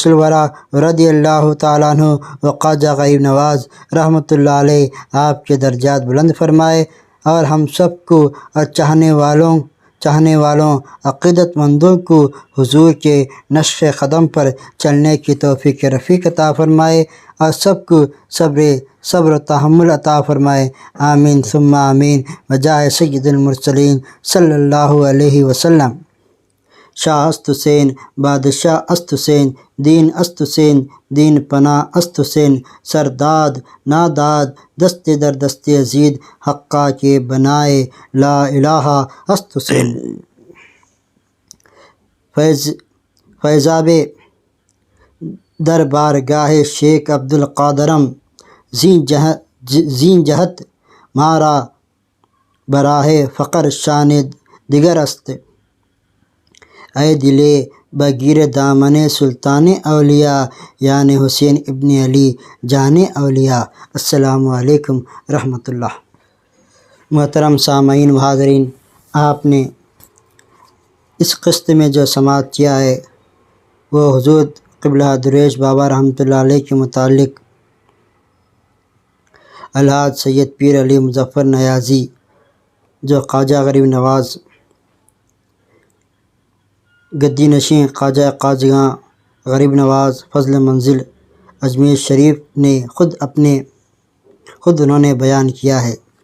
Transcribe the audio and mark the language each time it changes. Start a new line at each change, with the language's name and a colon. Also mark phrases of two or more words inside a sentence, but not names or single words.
Urdu: الورا
Arabic: رضی اللہ تعالیٰ عنہ
Urdu: و خواجہ غریب نواز
Arabic: رحمۃ اللہ علیہ
Urdu: آپ کے درجات بلند فرمائے اور ہم سب کو اور چاہنے والوں عقیدت مندوں کو حضور کے نقش قدم پر چلنے کی توفیق رفیق عطا فرمائے اور سب کو صبر و تحمل عطا فرمائے،
Arabic: آمین ثم آمین،
Urdu: بجائے
Arabic: سید المرسلین صلی اللہ علیہ وسلم۔
Persian: شاہ است حسین، بادشاہ است حسین، دین است حسین، دین پناہ است حسین، سرداد ناداد دست در دست یزید، حقہ کے بنائے لا الہ است حسین۔ فیضاب در بارگاہ شیخ عبدالقادرم زین جہت مارا براہ فقر شان دیگر است، اے دلے بگیر دامن سلطان اولیاء، یعنی حسین ابن علی جان اولیاء۔
Arabic: السلام علیکم رحمۃ اللہ۔
Urdu: محترم سامعین و حاضرین، آپ نے اس قسط میں جو سماعت کیا ہے وہ حضور قبلہ درویش بابا
Arabic: رحمۃ اللہ علیہ
Urdu: کے متعلق الحاج سید پیر علی مظفر نیازی جو خواجہ غریب نواز گدی نشین خواجہ خواجگاں غریب نواز فضل منزل اجمیر شریف نے خود انہوں نے بیان کیا ہے۔